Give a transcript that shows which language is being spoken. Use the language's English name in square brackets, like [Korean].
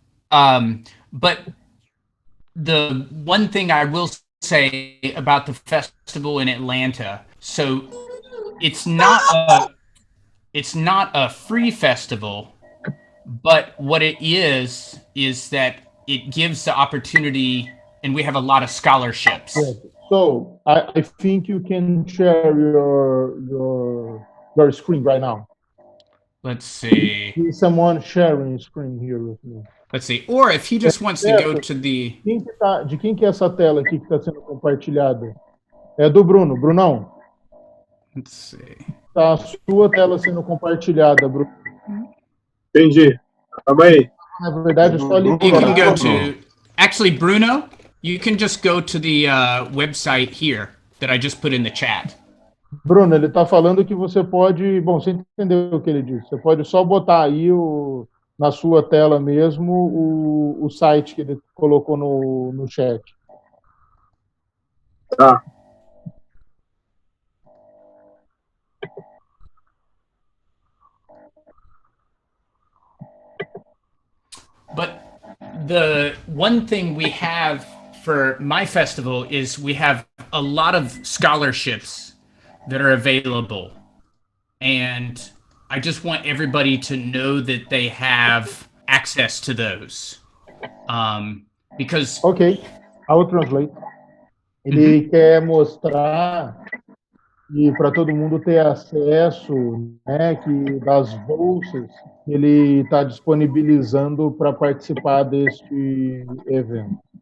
[English] But the one thing I will say about the festival in Atlanta, so it's not a free festival, but what it is that it gives the opportunity. And we have a lot of scholarships. Yes. So I think you can share your screen right now. Let's see. Is someone sharing screen here with me? Let's see. Or if he just wants to go to the... [Portuguese] De quem que é essa tela aqui que está sendo compartilhada? É do Bruno. Brunão. [English] Let's see. [Portuguese] Tá a sua tela sendo compartilhada, Bruno. Entendi. Calma aí. Na verdade, é só [English] You can [Portuguese] liberar. [English] go to... Actually, Bruno, you can just go to the website here that I just put in the chat. [Portuguese] Bruno, ele está falando que você pode... Bom, você entendeu o que ele disse. Você pode só botar aí na sua tela mesmo o site que ele colocou no chat. Tá. [English] But the one thing we have for my festival is we have a lot of scholarships that are available. And I just want everybody to know that they have access to those. Because... Ok, I will translate. [Portuguese] Ele quer mostrar e para todo mundo ter acesso, né, que das bolsas que ele está disponibilizando para participar deste evento.